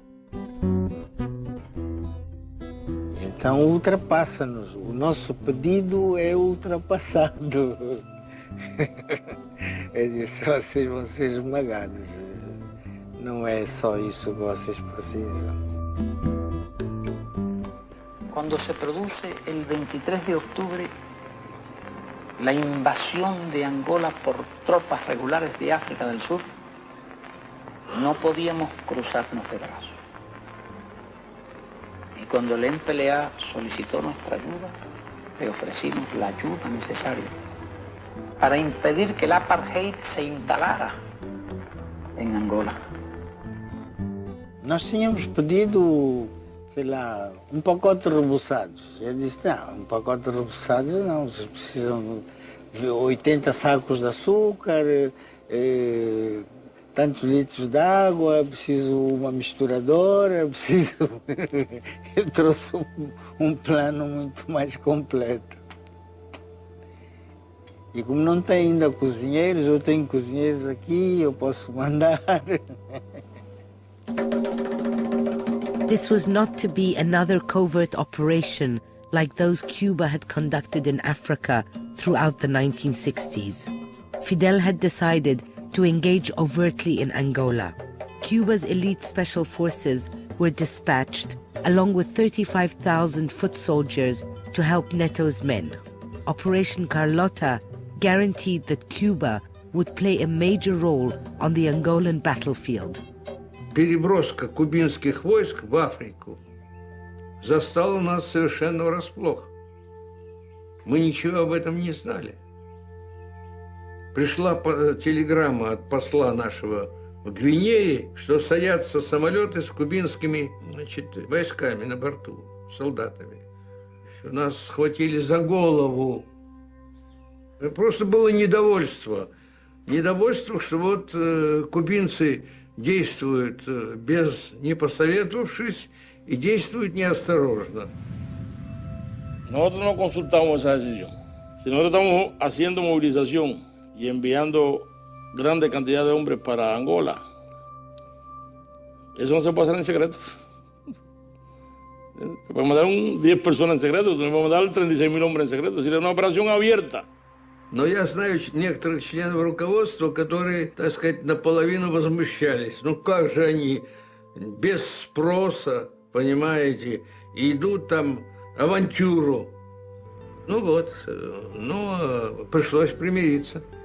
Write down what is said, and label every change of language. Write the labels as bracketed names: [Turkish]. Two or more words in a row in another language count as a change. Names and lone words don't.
[Portuguese] Então ultrapassa-nos. O nosso pedido é ultrapassado. Eu disse, vocês vão ser esmagados. Não é só isso que vocês precisam. [Spanish] Cuando se produce el 23 de octubre la invasión de Angola por tropas regulares de África del Sur, no podíamos cruzarnos de brazos. Y cuando el MPLA solicitó nuestra ayuda, le ofrecimos la ayuda necesaria para impedir que el apartheid se instalara en Angola. [Portuguese] Nós tínhamos pedido, sei lá, pacote de rebuçados. Eu disse, não, pacote de rebuçados não, vocês precisam de 80 sacos de açúcar, tantos litros de água, preciso uma misturadora, preciso... Eu trouxe um plano muito mais completo. E como não tem ainda cozinheiros, eu tenho cozinheiros aqui, eu posso mandar. [English] This was not to be another covert operation like those Cuba had conducted in Africa throughout the 1960s. Fidel had decided to engage overtly in Angola. Cuba's elite special forces were dispatched along with 35,000 foot soldiers to help Neto's men. Operation Carlota guaranteed that Cuba would play a major role on the Angolan battlefield. [Russian] Переброска кубинских войск в Африку застала нас совершенно врасплох. Мы ничего об этом не знали. Пришла телеграмма от посла нашего в Гвинее, что садятся самолеты с кубинскими, войсками на борту, солдатами. Нас схватили за голову. Просто было недовольство. Недовольство, что вот кубинцы действуют не посоветовавшись y действуют неосторожно. [Spanish] Nosotros no consultamos esa decisión. Si nosotros estamos haciendo movilización y enviando grandes cantidades de hombres para Angola, eso no se puede hacer en secreto. Se puede mandar 10 personas en secreto, se puede mandar 36.000 hombres en secreto. Es decir, es una operación abierta. [Russian] Но я знаю некоторых членов руководства, которые, так сказать, наполовину возмущались. Ну как же они без спроса, понимаете, идут там авантюру. Ну вот, но пришлось примириться.